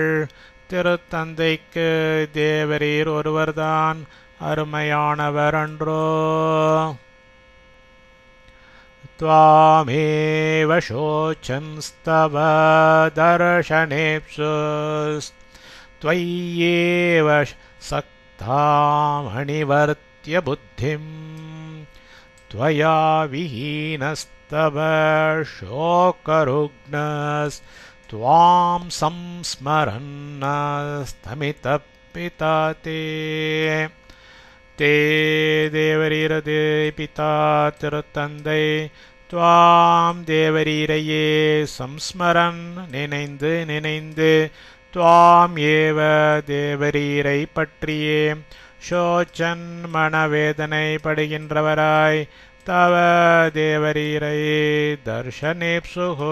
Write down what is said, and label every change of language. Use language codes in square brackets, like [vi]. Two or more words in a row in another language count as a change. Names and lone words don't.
[ta] திருத்தந்தைக்கு தேவரீர் ஒருவர்தான் அருமையானவர் அன்றோ. [sa] त्वामेव शोचन्स्तव दर्शनेप्सुस् त्वय्येव सक्तामणिवर्त्य बुद्धिम् त्वया विहीनस्तव शोकरुग्णस्त्वां संस्मरन्नस्तमितपिता ते. [ta] ते தேவரீரது பிதா திருத்தந்தை துவாம் தேவரீரையே சம்ஸ்மரன் நினைந்து நினைந்து [sa] त्वाम् एव [ta] தேவரீரை பற்றியே சோச்சன் மனவேதனை படுகின்றவராய் தவ தேவரீரை தர்ஷனேப்சுகு